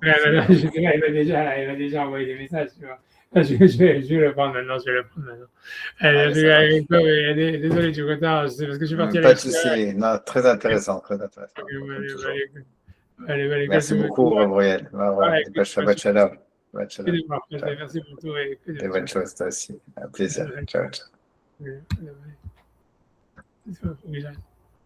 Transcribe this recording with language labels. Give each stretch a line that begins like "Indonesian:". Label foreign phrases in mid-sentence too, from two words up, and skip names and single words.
French: Ouais, je sais pas, il va déjà envoyer des messages, tu vois. Je vais le prendre maintenant, je vais le prendre maintenant. Allez, ça marche. Désolé du retard, c'est parce que je suis parti à Pas de l'extérieur. souci. Non, très intéressant, comme toujours. Allez, Merci beaucoup, Gabriel. Ouais, écoute,
Hebrew: שבת שלום. שבת
French: que shalom. des partages. Ciao. Merci pour tout et que Des des bonnes choses. choses, toi aussi. Un plaisir. Ciao, ciao. Ouais, ouais, ouais. C'est pas, faut que j'aille.